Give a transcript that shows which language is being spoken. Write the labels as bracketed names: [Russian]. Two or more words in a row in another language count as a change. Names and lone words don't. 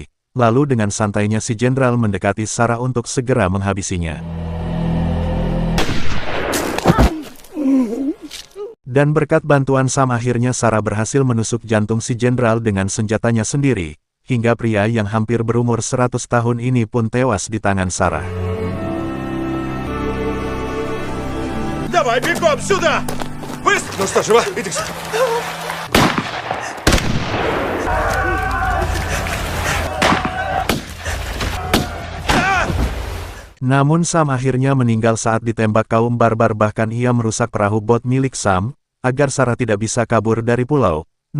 [Indonesian] Lalu dengan santainya si jenderal mendekati Sarah untuk segera menghabisinya. Dan berkat bantuan Sam akhirnya Sarah berhasil menusuk jantung si jenderal dengan senjatanya sendiri, hingga pria yang hampir berumur 100 tahun ini pun tewas di tangan Sarah. [Russian] Давай, бегом сюда! Быстро! Ну что, жива? Иди сюда. [Indonesian] Namun Sam akhirnya meninggal saat ditembak kaum barbar, bahkan ia merusak perahu bot milik Sam, agar Sarah tidak bisa kabur dari pulau.